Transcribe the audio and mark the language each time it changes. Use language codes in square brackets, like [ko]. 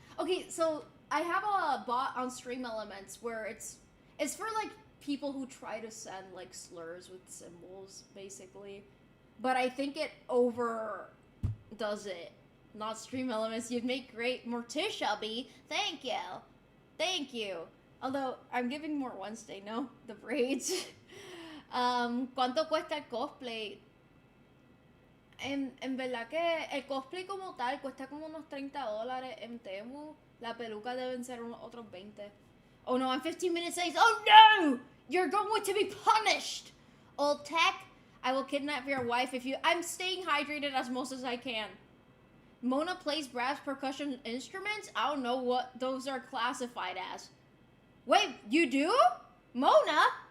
[en] Okay, so I have a bot on Stream Elements where it's for like people who try to send like slurs with symbols, basically. But I think it overdoes it. Not Stream Elements. You'd make great Morticia, B. Thank you. Thank you. Although, I'm giving more Wednesday, no? The braids. [es] ¿Cuánto cuesta el cosplay? En verdad que el cosplay como tal cuesta como unos $30 en Temu. La peluca deben ser unos otros 20. [en] Oh no, I'm 15 minutes late. Oh no! You're going to be punished! Old tech, I will kidnap your wife if you... I'm staying hydrated as most as I can. Mona plays brass percussion instruments? I don't know what those are classified as. Wait, you do? Mona?